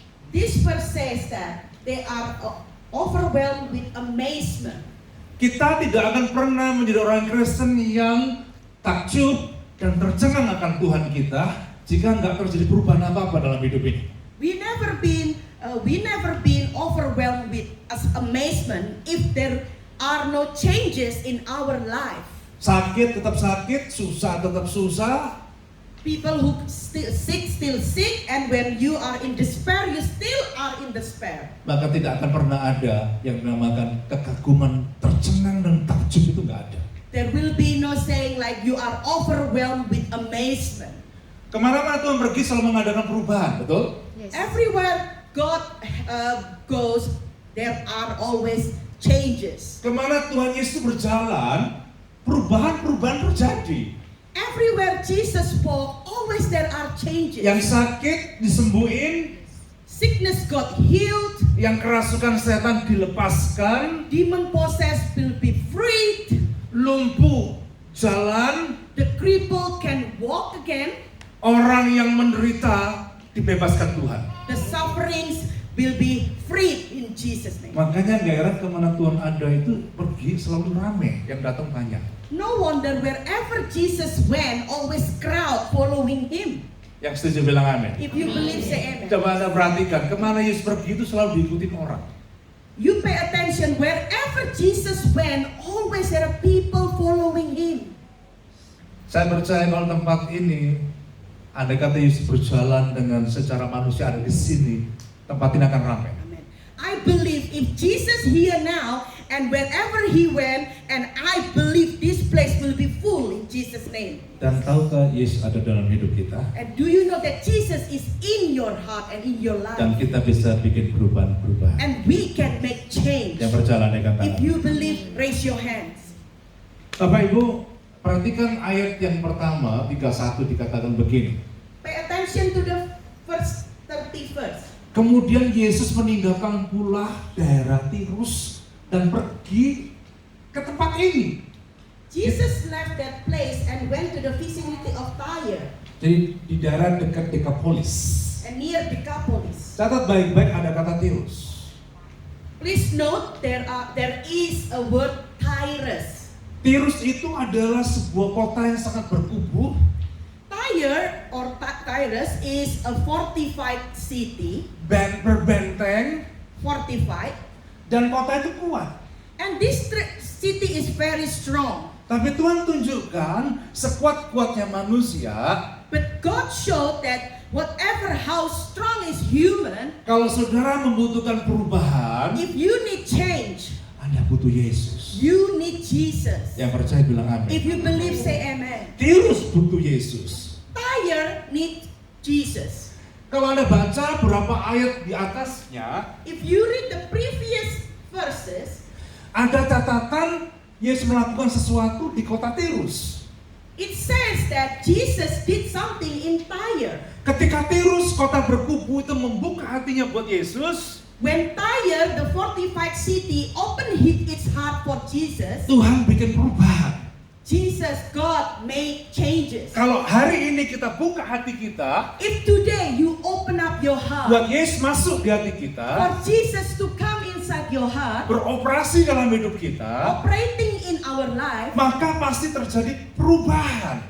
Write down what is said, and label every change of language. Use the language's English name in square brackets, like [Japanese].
[English] This verse says that they are overwhelmed with amazement. [Indonesian] Kita tidak akan pernah menjadi orang Kristen yang takjub dan tercengang akan Tuhan kita jika nggak terjadi perubahan apa-apa dalam hidup ini. [English] We never been overwhelmed with amazement if there are no changes in our life. [Indonesian] Sakit tetap sakit, susah tetap susah. [English] People who still sick, and when you are in despair, you still are in despair. [Indonesian] Maka tidak akan pernah ada yang dinamakan kekaguman, tercengang dan takjub, itu nggak ada. [English] There will be no saying like you are overwhelmed with amazement. [Indonesian] Kemana-mana Tuhan pergi selalu mengadakan perubahan, betul? [English] Yes. Everywhere God goes, there are always changes. [Indonesian] Kemana Tuhan Yesus berjalan, perubahan-perubahan terjadi. [English] Everywhere Jesus spoke, always there are changes. [Indonesian] Yang sakit disembuhin, [English] sickness got healed, [Indonesian] yang kerasukan setan dilepaskan, [English] demon possessed will be freed, [Indonesian] lumpuh jalan, [English] the crippled can walk again, [Indonesian] orang yang menderita dibebaskan Tuhan. [English] the sufferings will be freed in Jesus' name. [Indonesian] Makanya gak heran kemana Tuhan ada itu pergi selalu rame, yang datang banyak. [English] No wonder wherever Jesus went, always crowd following him. [Indonesian] Yang setuju bilang amin. [English] If you believe, say amen. [Indonesian] Coba Anda perhatikan, kemana Yesus pergi itu selalu diikuti orang. [English] You pay attention, wherever Jesus went, always there are people following him. [Indonesian] Saya percaya kalau tempat ini, andai kata Yesus berjalan dengan secara manusia ada di sini, tempat ini akan ramai. Amen. [English] I believe if Jesus here now, and wherever he went, and I believe this place will be full in Jesus' name. [Indonesian] Dan tahukah Yesus ada dalam hidup kita? [English] And do you know that Jesus is in your heart and in your life? [Indonesian] Dan kita bisa bikin perubahan-perubahan. [English] And we can make change. [Indonesian] Yang berjalan dengan [English] If you believe, raise your hands. [Indonesian] Bapak Ibu, perhatikan ayat yang pertama, 31 dikatakan begini. [English] Pay attention to the first 31st. [Indonesian] Kemudian Yesus meninggalkan pula daerah Tirus dan pergi ke tempat ini. [English] Jesus left that place and went to the vicinity of Tyre [Indonesian] Jadi di daerah dekat Dekapolis. [English] and near Decapolis. [Indonesian] Catat baik-baik ada kata Tirus. [English] Please note there is a word Tyrus. [Indonesian] Tirus itu adalah sebuah kota yang sangat berkubu. [English] Tyre or Tyrus is a fortified city, [Indonesian] Berbenteng, [English] fortified, [Indonesian] dan kota itu kuat. [English] and this city is very strong. [Indonesian] Tapi Tuhan tunjukkan sekuat-kuatnya manusia, [English] But God showed that whatever how strong is human, [Indonesian] Kalau saudara membutuhkan perubahan, [English] if you need change, [Indonesian] Anda butuh Yesus. [English] you need Jesus. [Indonesian] Yang percaya bilang amin. [English] If you believe, say amen. [Indonesian] Tirus butuh Yesus. [English] Tyre need Jesus. [Indonesian] Kalau Anda baca beberapa ayat di atasnya, [English] If you read the previous verses, [Indonesian] ada catatan Yesus melakukan sesuatu di kota Tirus. [English] it says that Jesus did something in Tyre. [Indonesian] Ketika Tirus, kota berkubu itu membuka hatinya buat Yesus, [English] When Tyre, the fortified city, opened its heart for Jesus, [Indonesian] Tuhan bikin perubahan. [English] God made changes. [Indonesian] Kalau hari ini kita buka hati kita, [English] If today you open up your heart [Indonesian] buat Yesus masuk di hati kita, [English] for Jesus to come inside your heart, [Indonesian] beroperasi dalam hidup kita, [English] operating in our life, [Indonesian] maka pasti terjadi perubahan.